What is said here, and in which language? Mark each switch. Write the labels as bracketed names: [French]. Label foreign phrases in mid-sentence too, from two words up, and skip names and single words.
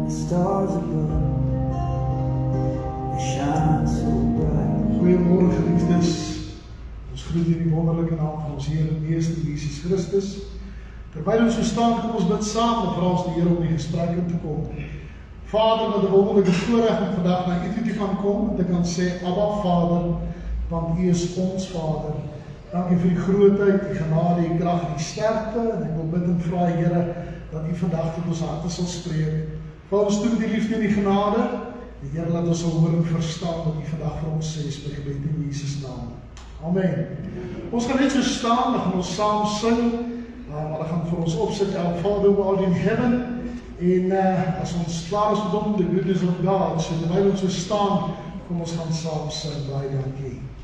[English] stars above, they shine so bright. [Afrikaans] Goeiemôre geliefdes. Ons groet in die wonderlike naam van ons Here en Meester Jesus Christus. Terwyl ons so staan, kom ons bid saam en vra ons die Here om die gesprek in te kom. Vader, wat 'n wonderlike voorreg om vandag na U toe te kan kom en te kan sê, Abba Vader, want U is ons Vader. Dankie vir die grootheid, die genade, die krag, die sterkte. En ek wil bid en vra, Here, dat U vandag tot ons harte sal spreek. Val ons toe met die liefde en die genade. En Here, laat ons sal hoor en verstaan wat U vandag vir ons sê, by gebed in Jesus naam. Amen. Ons gaan net so staan, dan gaan ons saam sing. Maar dan gaan vir ons opsit, [English] Our Father who art in heaven. [Afrikaans] En as ons klaar is met hom, [English] the goodness of God. [Afrikaans] So terwyl ons so staan, kom ons gaan saam sing. Baie dankie.